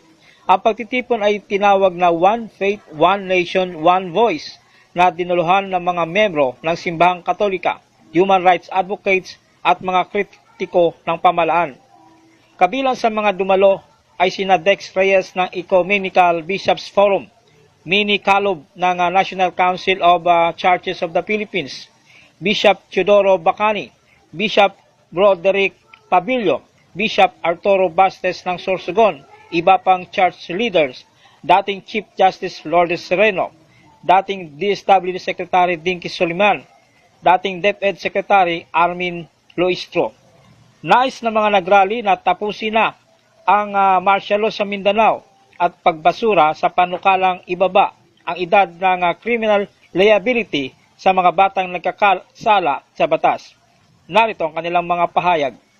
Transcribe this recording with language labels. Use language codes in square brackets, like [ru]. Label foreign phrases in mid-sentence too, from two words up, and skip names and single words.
[tl] Ang pagtitipon ay tinawag na One Faith, One Nation, One Voice na dinuluhan ng mga membro ng Simbahang Katolika, [en] human rights advocates [tl] at mga kritiko ng pamalaan. Kabilang sa mga dumalo ay sina Dex Reyes ng Ecumenical Bishops Forum, Mini Kalob ng National Council of Churches of the Philippines, Bishop Teodoro Bacani, Bishop Broderick Pabilio, Bishop Arturo Bastes ng Sorsogon, iba pang [en] church leaders, [tl] dating Chief Justice Lourdes Sereno, dating DSWD Secretary Dinky Soliman, dating DepEd Secretary Armin Loistro. Nais na mga nagrally na tapusin na ang [en] martial law [tl] sa Mindanao at pagbasura sa panukalang ibaba ang edad ng [en] criminal liability [tl] sa mga batang nagkakasala sa batas. Narito ang kanilang mga pahayag.